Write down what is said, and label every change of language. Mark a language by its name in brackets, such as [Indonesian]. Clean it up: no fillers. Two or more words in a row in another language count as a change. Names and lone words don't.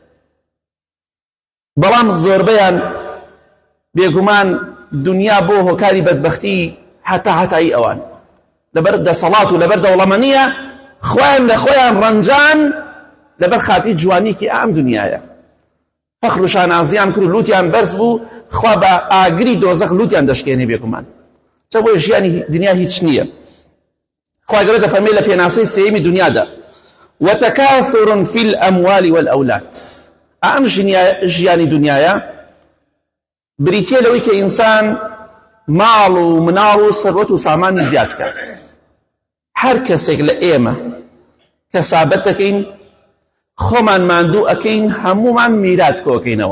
[Central Kurdish] بەڵام زۆربەیان بێگومان دنیا بۆ هۆکاری بەدبەختی هەتایی ئەوان لەبەر دەسەڵات و لەبەر دەوڵەمەندیە خۆیان لە خۆیان ڕەنجان لەبەر خاتی جوانیکی ئەم دنیایە. فەخر و شانازیان کرد و لوتیان بەرز بوو، خوا بە ئاگری دۆزەخ لوتیان دەشکێنێ بێگومان. چە بۆیە ژیانی دنیا هیچ نییە. خوا گەورە دەفەرمێ لە پێناسەی سێیەمی دنیادا [Arabic] وتكاثر في الأموال والأولاد. [Central Kurdish] ئەم ژیانی دنیایە بریتیە لەوەی کە ئینسان ماڵ و مناڵ و سەروەت و سامانی زیاد کات. هەر کەسێک لە ئێمە کەسابەت دەکەین، خۆمان ماندوو ئەکەین، هەمومان میرات کۆکەینەوە.